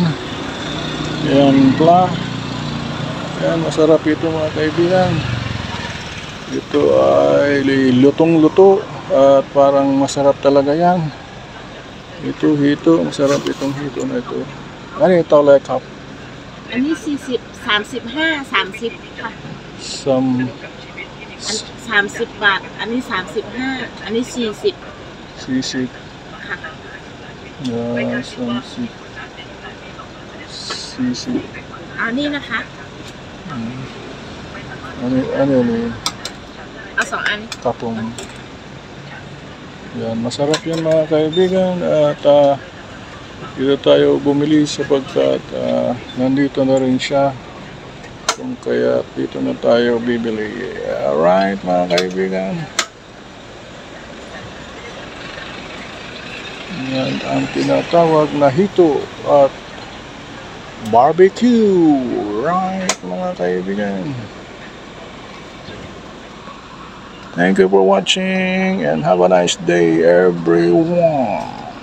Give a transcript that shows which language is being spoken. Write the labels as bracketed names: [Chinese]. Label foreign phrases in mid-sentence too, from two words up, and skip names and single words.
[Filipino] Yan pla. Yan, masarap ito mga kaibigan. Ito ay lutong-luto. At parang masarap talaga yan. Ito hito. Masarap itong hito na ito. Ano ito [English] like cup? [Thai] อันนี้40 35 30ค่ะ 30 บาท อันนี้35 อันนี้40 [Filipino] sisig. [Thai] ค่ะ [Filipino] Sisig. Sisig. [Thai] เอานี่นะคะ [Filipino] Ano yun? [Thai] เอา2 อัน [Filipino] Kapong. Yan, masarap yan mga kaibigan. At dito tayo bumili sapagkat nandito na rin siya. Kung kaya dito na tayo bibili. Alright mga kaibigan. Yan ang tinatawag na hito at barbecue. Right mga kaibigan. [English] Thank you for watching and have a nice day everyone.